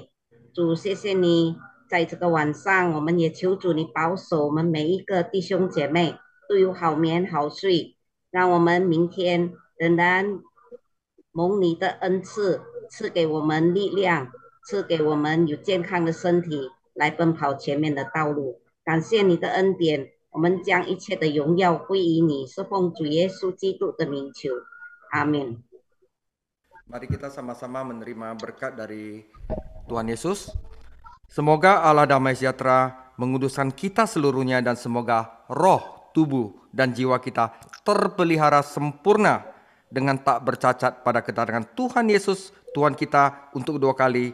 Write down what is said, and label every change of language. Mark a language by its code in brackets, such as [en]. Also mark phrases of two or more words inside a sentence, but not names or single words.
[zh] 主，谢谢你，在这个晚上，我们也求主你保守我们每一个弟兄姐妹都有好眠好睡，让我们明天仍然蒙你的恩赐，赐给我们力量，赐给我们有健康的身体来奔跑前面的道路。感谢你的恩典，我们将一切的荣耀归于你，是奉主耶稣基督的名求，阿门。 [id] Mari kita sama-sama menerima berkat dari Tuhan Yesus. Semoga Allah damai sejahtera menguduskan kita seluruhnya dan semoga roh, tubuh, dan jiwa kita terpelihara sempurna dengan tak bercacat pada kedatangan Tuhan Yesus, Tuhan kita untuk kedua kali.